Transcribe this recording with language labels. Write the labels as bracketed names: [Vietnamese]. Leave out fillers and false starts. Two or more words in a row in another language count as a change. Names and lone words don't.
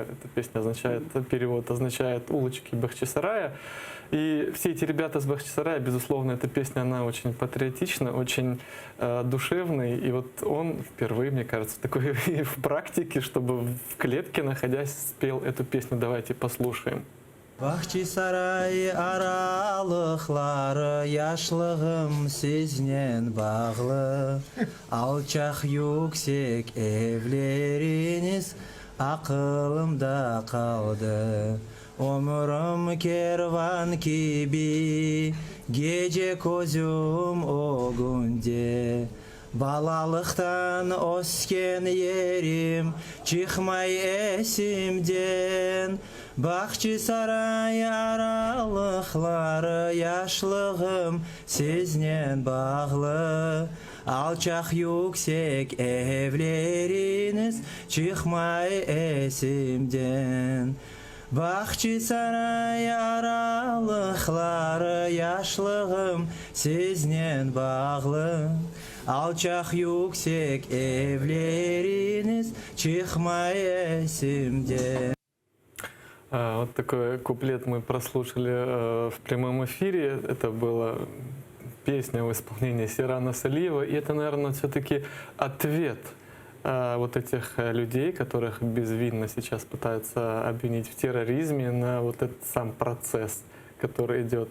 [Russian] Эта песня перевод означает «улочки Бахчисарая». И все эти ребята с Бахчисарая, безусловно, эта песня, она очень патриотична, очень душевная. И вот он впервые, мне кажется, такой в практике, чтобы в клетке, находясь, спел эту песню. Давайте послушаем. [Crimean Tatar] Бахчисарай аралықлары яшлығым сезнен бағлы, алчақ yüksek evleriniz ақылымда қалды. Ömrüm kervan gibi, gece gözüm o günde. Balalıktan osken yerim, çıkmay esimden. Bахчисарай aralıkları yaşlığım sizden bağlı. Alçak yüksek evleriniz çıkmay esimden. Бақчы-сарай аралықлары яшлығым сезнен бағлы. Алчақ yüksek evleriniz çıkmay esimden. [Russian] Вот такой куплет мы прослушали в прямом эфире. Это была песня в исполнении Сейрана Салиева. И это, наверное, все-таки ответ вот этих людей, которых безвинно сейчас пытаются обвинить в терроризме, на вот этот сам процесс, который идет.